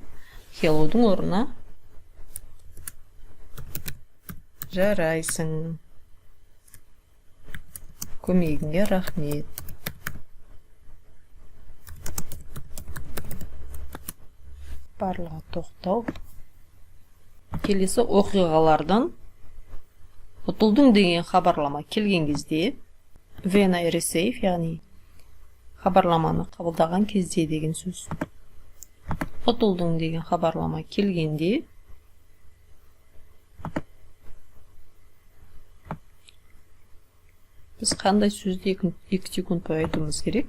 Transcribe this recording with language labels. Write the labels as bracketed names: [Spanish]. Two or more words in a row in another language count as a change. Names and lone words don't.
[Kazakh] Hello'дың орнына жарайсың, көмегіңе рахмет. Барлығы тоқтау. Келесі оқиғалардан ұтылдың деген хабарлама келген кезде [English] when I receive, [Kazakh] яғни хабарламаны қабылдаған кезде деген сөз. Ұтылдың деген хабарлама келгенде біз қандай сөзді 2 секунд бойы айтуымыз керек?